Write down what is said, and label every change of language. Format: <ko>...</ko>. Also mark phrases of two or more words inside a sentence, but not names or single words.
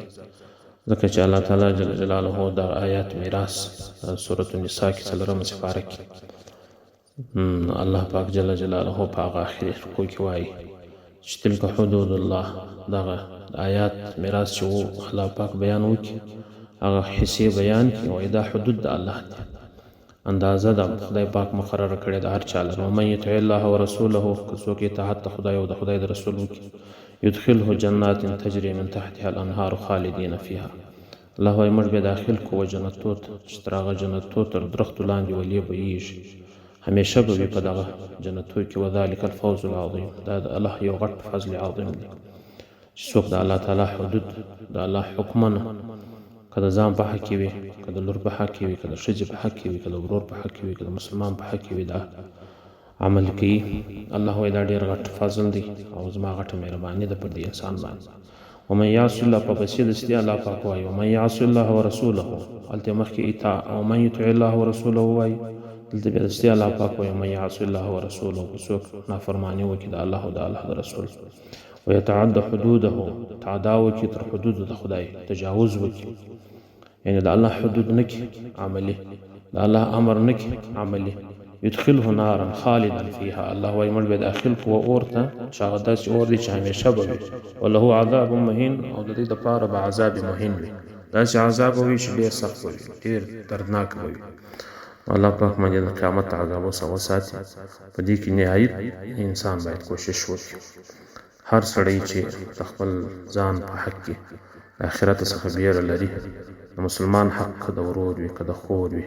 <ps>ځکه چې الله تعالی</ps> <ar>جل جلاله</ar> <ps>دا آیات میراث سورة النساء کې 4 سپاره کې الله پاک</ps> <ar>جل جلاله</ar> <ps>په هغه آخري رکوع کې وایي چې</ps> <ar>تلک حدود الله.</ar> <ps>دغه آیات میراث چې الله پاک بیان وکړي، هغه حصې بیان کړي، وایي دا حدود د الله دی، اندازه د خدای پاک مقرره کړې ده هر چا لپاره.</ps> <ar>ومن یطع الله ورسوله،</ar> <ps>که څوک اطاعت د خدای او د خدای د رسول وکړي،</ps> <ar>يدخله جنات تجري من تحتها الانهار خالدين فيها.</ar> <ps>الله وایي موږ به داخل کوو جنتو ته چې تر هغه جنتو تر درختو لاندې ولې بهیږي، همیشه به وي په دغه جنتو کې.</ps> <ar>وذلک الفوز العظیم،</ar> <ps>دا د الله یو غټ فضل عظیم دی چې څوک د الله تعالی حدود د الله حکمونه که د ځان په حق کې وي، که د لور په حق کې وي، که د ښځې په حق کې وي، که د ورور په حق کې وي، که د مسلمان په حق کې وي، دا عمل کوي. الله وایي دا ډېر غټ فضل دی او زما غټه مهرباني ده پر دې انسان باندې.</ps> <ar>ومن یعص الله،</ar> <ps>په پسې دستي الله پاک وایي</ps> <ar>ومن یعص الله ورسوله،</ar> <ps>هلته مخکې اطاع،</ps> <ar>ومن یطع الله ورسوله</ar> <ps>وایي، دلته بیا دستي الله پاک وایي</ps> <ar>ومن یعص الله ورسوله،</ar> <ps>که څوک نافرماني وکړي د الله او د الله د رسول،</ps> <ar>ويتعد حدوده،</ar> <ps>تعدا وکړي تر حدودو د خدای، تجاوز وکړي، یعنی د الله حدود نه کړي عملي، د الله امر نه کړي عملي،</ps> <ar>يدخله نارا خالدا فيها،</ar> <ps>الله وایي موږ به داخل کړو اور ته چې هغه داسې اور دی چې همیشه به وي،</ps> <ar>وله عذاب مهین،</ar> <ps>او د دې دپاره به</ps> <ar>عذاب مهین</ar> <ps>وي، داسې عذاب به وي چې ډېر سخت به وي، ډېر دردناک به وي. الله پاک باندې د قیامت عذاب وساتي. په دې کې نهایت انسان باید کوشش وکړي، هر سړی چې د خپل ځان په حق کې د آخرت څخه بیره لري، د مسلمان حق که د ورور وي، که د خور وي،</ps>